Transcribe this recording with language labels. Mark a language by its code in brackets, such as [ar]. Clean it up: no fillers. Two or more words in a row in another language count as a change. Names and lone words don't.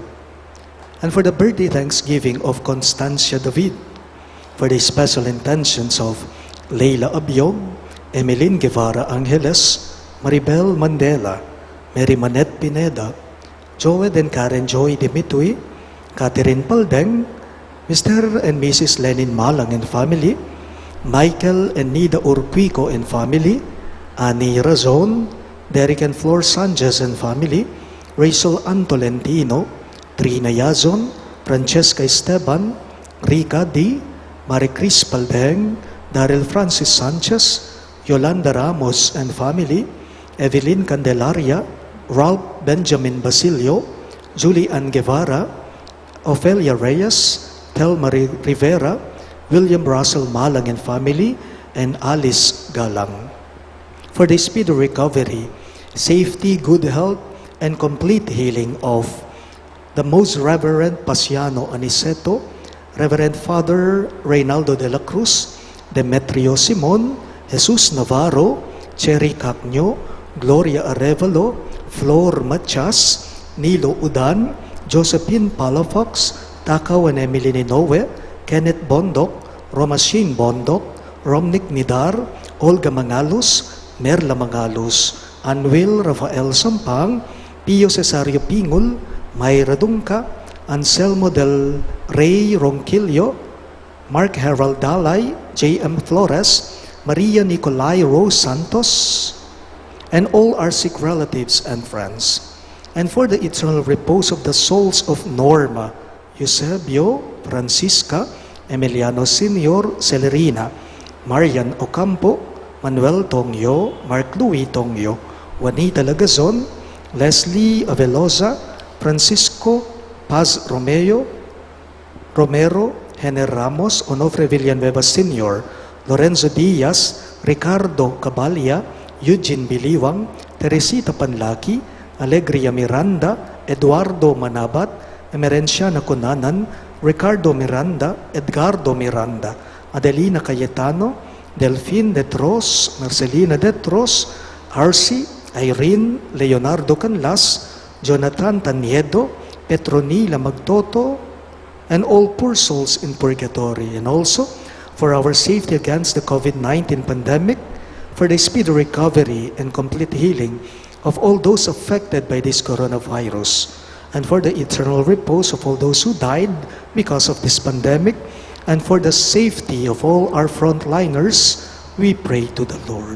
[en] And for the birthday Thanksgiving of Constancia David, for the special intentions of Leila Abiog, Emeline Guevara Angeles, Maribel Mandela, Mary Manette Pineda, Joed and Karen Joy Dimitui, Catherine Paldeng, Mr. and Mrs. Lenin Malang and family, Michael and Nida Urquico and family, Annie Razon, Derek and Flor Sanchez and family, Rachel Antolentino, Trina Yazon, Francesca Esteban, Rica D, Maricris Paldeng, Daryl Francis Sanchez, Yolanda Ramos and family, Evelyn Candelaria, Ralph Benjamin Basilio, Julie Ann Guevara, Ofelia Reyes, Thelma Rivera, William Russell Malang and family, and Alice Galang. For the speedy recovery, safety, good health, and complete healing of the Most Reverend Pasiano Aniceto, Reverend Father Reynaldo de la Cruz, Demetrio Simon, Jesus Navarro, Cherry Cacño, Gloria Arevalo, Flor Machas, Nilo Udan, Josephine Palafox, Takaw and Emily Ninowe, Kenneth Bondok, Romashin Bondok, Romnick Nidar, Olga Mangalos, Merla Mangalos, Anwil Rafael Sampang, Pio Cesario Pingul, Mayra Dungka, Anselmo del Rey Ronquillo, Mark Harold Dalay, J.M. Flores, Maria Nicolai Rose Santos, and all our sick relatives and friends. And for the eternal repose of the souls of Norma, Eusebio, Francisca, Emiliano Senior, Celerina, Marian Ocampo, Manuel Tongyo, Mark Louis Tongyo, Juanita Lagazon, Leslie Aveloza, Francisco Paz Romero, Hener Ramos, Onofre Villanueva Sr., Lorenzo Diaz, Ricardo Cabalia, Eugene Biliwang, Teresita Panlaki, Alegria Miranda, Eduardo Manabat, Emerenciana Cunanan, Ricardo Miranda, Edgardo Miranda, Adelina Cayetano, Delphine Detros, Marcelina Detros, Arcy, Irene, Leonardo Canlas, Jonathan Taniedo, Petronila Magtoto, and all poor souls in purgatory, and also for our safety against the COVID-19 pandemic, for the speedy recovery and complete healing of all those affected by this coronavirus, and for the eternal repose of all those who died because of this pandemic, and for the safety of all our frontliners, we pray to the Lord.